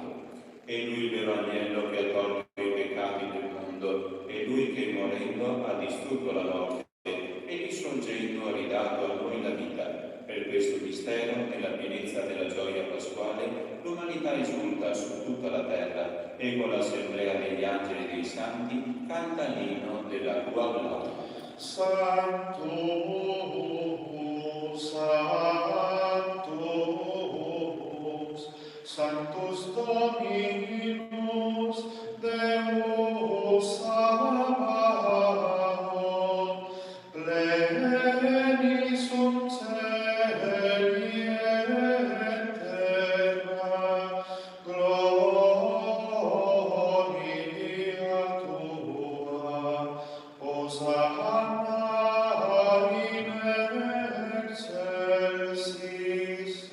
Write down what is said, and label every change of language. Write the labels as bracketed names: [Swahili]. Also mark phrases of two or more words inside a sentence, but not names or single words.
[Italian] È Lui il vero agnello che ha tolto i peccati del mondo, è Lui che morendo ha distrutto la morte e risorgendo ha ridato a noi la vita. Per questo mistero, nella pienezza della gioia pasquale, l'umanità esulta su tutta la terra e con l'assemblea degli angeli e dei santi canta l'inno della tua gloria. [Latin] Sanctus, Sanctus, Sanctus Dominus, Deus Sabaoth, pleni sunt celi et terra, gloria tua, Hosanna in excelsis.